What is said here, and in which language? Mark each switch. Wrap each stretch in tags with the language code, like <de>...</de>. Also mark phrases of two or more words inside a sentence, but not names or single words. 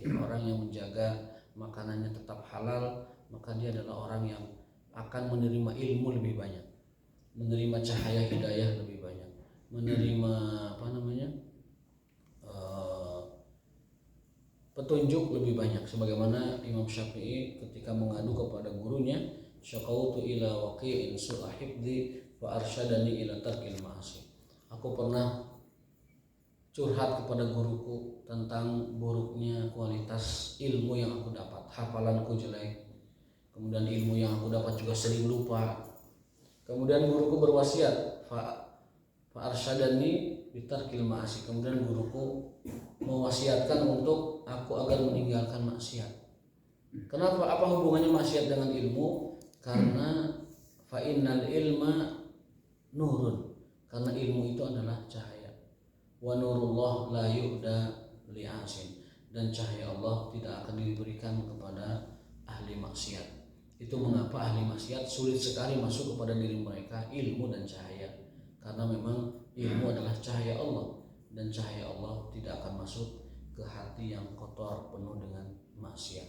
<id>Orang yang menjaga makanannya tetap halal, maka dia adalah orang yang akan menerima ilmu lebih banyak, menerima cahaya hidayah lebih banyak, menerima petunjuk lebih banyak. Sebagaimana Imam Syafi'i ketika mengadu kepada gurunya,</id> <ar>شكوت إلى وكيع سوء حفظي وأرشدني إلى ترك المعاصي.</ar> <id>Aku pernah curhat kepada guruku tentang buruknya kualitas ilmu yang aku dapat. Hafalanku jelek, kemudian ilmu yang aku dapat juga sering lupa. Kemudian guruku berwasiat,</id> <ar>فأرشدني بترك المعاصي.</ar> <id>Kemudian guruku mewasiatkan untuk aku agar meninggalkan maksiat. Kenapa? Apa hubungannya maksiat dengan ilmu?</id> <ar>Karena فإن العلم نور.</ar> <id>Karena ilmu itu adalah cahaya.</id> <ar>ونور الله لا يهدى لعاصي.</ar> <id>Dan cahaya Allah tidak akan diberikan kepada ahli maksiat. Itu mengapa ahli maksiat sulit sekali masuk kepada diri mereka ilmu dan cahaya. Karena memang ilmu adalah cahaya Allah, dan cahaya Allah tidak akan masuk ke hati yang kotor penuh dengan maksiat.</id>